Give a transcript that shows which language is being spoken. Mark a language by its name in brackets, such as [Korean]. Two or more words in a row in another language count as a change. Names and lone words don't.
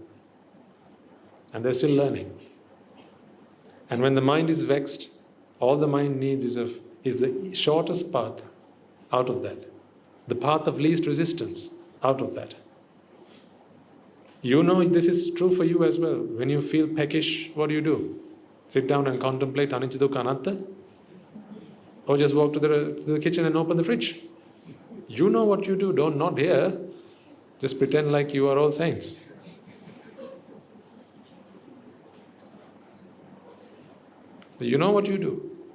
[English] And they're still learning. And when the mind is vexed, all the mind needs is the shortest path out of that. The path of least resistance out of that. You know this is true for you as well. When you feel peckish, what do? Sit down and contemplate [Pali] anicca dukkha anatta? [English] Or just walk to the kitchen and open the fridge? You know what you do. Don't nod here. Just pretend like you are all saints. You know what you do.